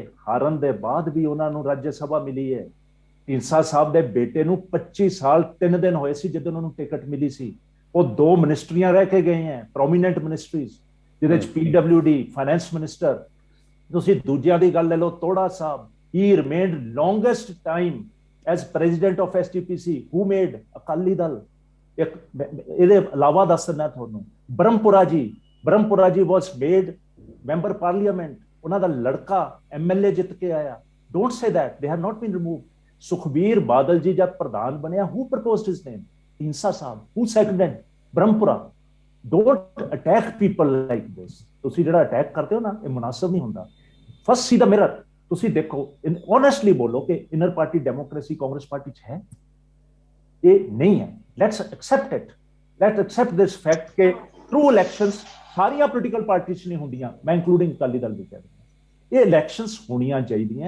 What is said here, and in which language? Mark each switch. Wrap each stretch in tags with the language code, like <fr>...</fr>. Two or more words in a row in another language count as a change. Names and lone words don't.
<pa>ਹਾਰਨ ਦੇ ਬਾਅਦ ਵੀ ਉਹਨਾਂ ਨੂੰ ਰਾਜ ਸਭਾ ਮਿਲੀ ਹੈ। ਢੀਂਡਸਾ ਸਾਹਿਬ ਦੇ ਬੇਟੇ ਨੂੰ 25 ਸਾਲ 3 ਦਿਨ ਹੋਏ ਸੀ ਜਦੋਂ ਉਹਨਾਂ ਨੂੰ ਟਿਕਟ ਮਿਲੀ ਸੀ। ਉਹ 2 ਮਿਨਿਸਟਰੀਆਂ ਰਹਿ ਕੇ ਗਏ ਹੈ,</pa> <en>prominent ministries,</en> <pa>ਜਿਹਦੇ 'ਚ PWD,</pa> <en>finance minister.</en> <pa>ਤੁਸੀਂ ਦੂਜਿਆਂ ਦੀ ਗੱਲ ਲੈ ਲਓ, ਤੋੜਾ ਸਾਹਿਬ,</pa> <en>he remained longest time as president of STPC, who made Akali Dal.</en> <pa>ਇਹਦੇ ਇਲਾਵਾ ਦੱਸਣਾ ਤੁਹਾਨੂੰ, ਬ੍ਰਹਮਪੁਰਾ ਜੀ</pa> <en>was made member parliament,</en> <pa>ਉਹਨਾਂ ਦਾ ਲੜਕਾ MLA ਜਿੱਤ ਕੇ ਆਇਆ।</pa> <en>Don't say that, they have not been removed.</en> <pa>ਸੁਖਬੀਰ ਬਾਦਲ ਜੀ ਜਦ ਪ੍ਰਧਾਨ ਬਣਿਆ,</pa> <en>who proposed his name?</en> <pa>ਢੀਂਡਸਾ ਸਾਹਿਬ।</pa> <en>who seconded?</en> <pa>ਬ੍ਰਹਮਪੁਰਾ।</pa> <en>Don't attack people like this.</en> <pa>ਤੁਸੀਂ ਜਿਹੜਾ ਅਟੈਕ ਕਰਦੇ ਹੋ ਨਾ, ਇਹ ਮੁਨਾਸਬ ਨਹੀਂ ਹੁੰਦਾ।</pa> <en>First see the mirror.</en> <pa>ਤੁਸੀਂ ਦੇਖੋ, ਓਨੈਸਟਲੀ ਬੋਲੋ ਕਿ</pa> <en>inner party democracy</en> <pa>ਕਾਂਗਰਸ ਪਾਰਟੀ 'ਚ ਹੈ? ਇਹ ਨਹੀਂ ਹੈ।</pa> <en>let's accept this fact</en> <pa>ਕਿ</pa> <en>true elections</en> <pa>ਸਾਰੀਆਂ ਪੋਲੀਟੀਕਲ ਪਾਰਟੀਆਂ 'ਚ ਨਹੀਂ ਹੁੰਦੀਆਂ, ਮੈਂ ਇੰਕਲੂਡਿੰਗ ਅਕਾਲੀ ਦਲ ਵੀ ਕਹਿ ਰਿਹਾ। ਇਹ ਇਲੈਕਸ਼ਨਸ ਹੋਣੀਆਂ ਚਾਹੀਦੀਆਂ।</pa>